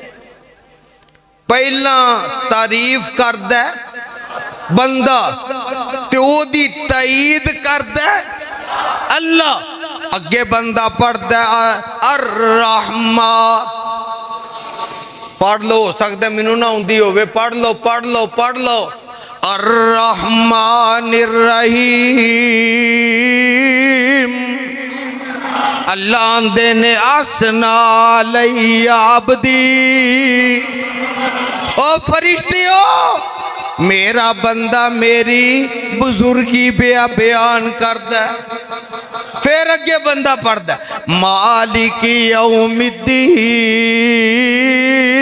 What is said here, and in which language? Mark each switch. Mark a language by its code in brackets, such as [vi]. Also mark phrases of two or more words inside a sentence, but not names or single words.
[pa] پہلا تعریف کردا بندہ تے اودی تائید کردا اللہ، اگے بندہ پڑھدا [ar] الرحمن. [pa] پڑھ لو، ہو سکدا مینوں نہ آؤندی ہووے، پڑھ لو پڑھ لو پڑھ لو. [ar] الرحمن الرحیم. [pa] اللہ آکھدے نیں [ar] أثنی علي عبدي, [pa] او فرشتیو میرا بندہ میری بزرگی بیان کردا. فیر اگے بندہ پڑھدا [ar] مالک یوم الدین.